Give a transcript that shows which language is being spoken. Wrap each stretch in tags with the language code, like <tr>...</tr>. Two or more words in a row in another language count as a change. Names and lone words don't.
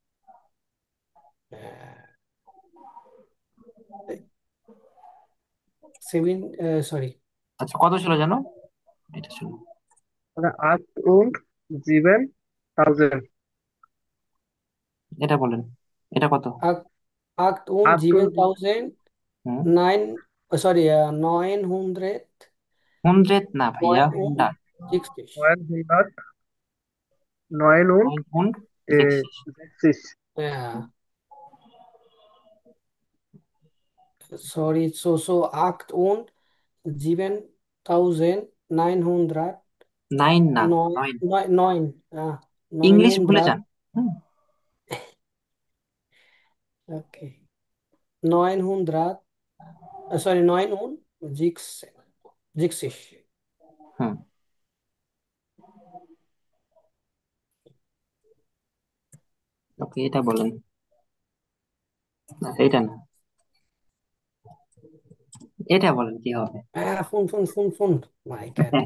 <en>seven, sorry.</en> <bn>আচ্ছা, কত ছিল জানো? এটা ছিল,</bn> <de>Oder 78,000.</de> <bn>এটা বলেন, এটা কত?</bn> <de>Acht, acht und 7000 হুম।</de> <en>nine, sorry, 900</en> <bn>100 না ভাইয়া, 9</bn> <de>হুন্ডা। und 60. 900, 9 und 960। 60. Sorry, so 8 und 7900</de> <bn>নাইন না, 9, 9। 9, ইংলিশ ভুলে 900, যান। হুম।</bn> <de>okay, 900, sorry, 9 und 6, 60.</de> <bn>হুম। ওকে, এটা বলেন। আচ্ছা, এটা না, এটা বলেন কি হবে।</bn> <de>Fünf.</de> <en>My God.</en>